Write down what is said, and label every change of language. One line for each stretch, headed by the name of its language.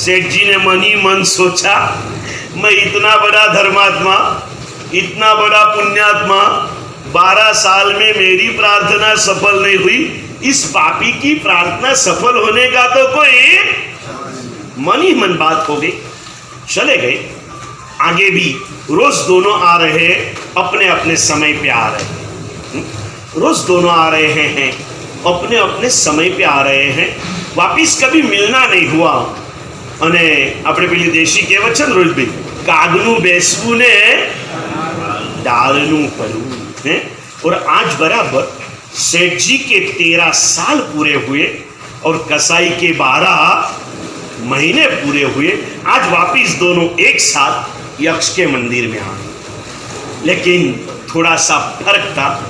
Hindi: सेठ जी ने मन ही मन सोचा, मैं इतना बड़ा धर्मात्मा, इतना बड़ा पुण्यात्मा, 12 साल में मेरी प्रार्थना सफल नहीं हुई, इस पापी की प्रार्थना सफल होने का तो कोई मन ही मन बात हो गई। चले गए। आगे भी रोज दोनों आ रहे हैं, अपने अपने समय पे आ रहे हैं, रोज दोनों आ रहे हैं। अपने अपने समय पे आ रहे हैं, वापिस कभी मिलना नहीं हुआ।
Gujarati: અને આપણે પેલી દેશી કહેવત છે ને રોહિતભાઈ, કાગનું બેસવું ને डालनू पड़ू है।
Hindi: और आज बराबर सेठ जी के 13 साल पूरे हुए और कसाई के 12 महीने पूरे हुए। आज वापिस दोनों एक साथ यक्ष के मंदिर में आए, लेकिन थोड़ा सा फर्क था।